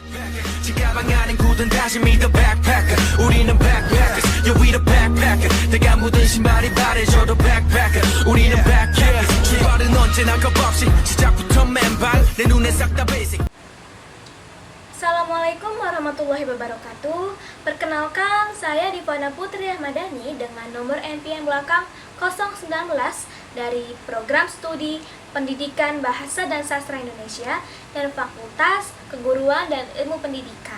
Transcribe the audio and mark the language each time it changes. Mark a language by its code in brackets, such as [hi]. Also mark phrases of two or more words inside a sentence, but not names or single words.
[ko] 지가방 안엔 굳은 다짐이 [en] the backpacker [ko] 우리는 [en] backpackers yeah we the backpacker [ko] 내가 묻은 신발이 바래져도 backpacker 우리는 backpackers 출발은 언제나 겁없이 시작부터 맨발 내 눈에 싹 다 basic. [ar] السلام عليكم ورحمة الله وبركاته. [id] Perkenalkan, saya Divana Putri Ahmadani dengan nomor NPM belakang 019 dari Program Studi Pendidikan Bahasa dan Sastra Indonesia dan Fakultas Keguruan dan Ilmu Pendidikan.